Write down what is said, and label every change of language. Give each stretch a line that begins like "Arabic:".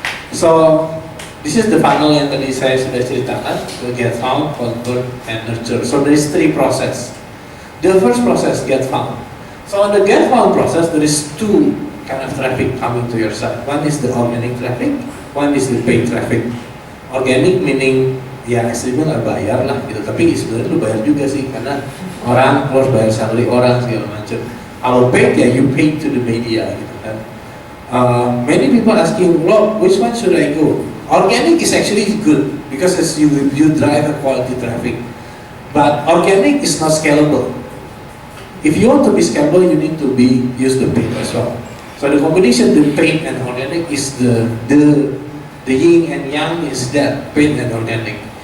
English: So this is the funnel
Indonesian: yang tadi saya sudah ceritakan,
English: the get found, convert, and nurture. So there is 3 process. The first process, get found. So on the get found process, there is 2 kind of traffic coming to your site. One is the organic traffic, one is the paid traffic.
Indonesian: Organic meaning ya ekstrimnya nggak bayar lah gitu, tapi sebenarnya lu bayar juga sih karena orang harus bayar salary orang segala macam.
English: Kalau paid ya you pay to the media gitu kan. Many people asking, look, which one should I go? Organic is actually good because you drive a quality traffic, but organic is not scalable. If you want to be scalable, you need to use the paid as well. So the combination, the paid and organic is the yin and yang is that paid and organic.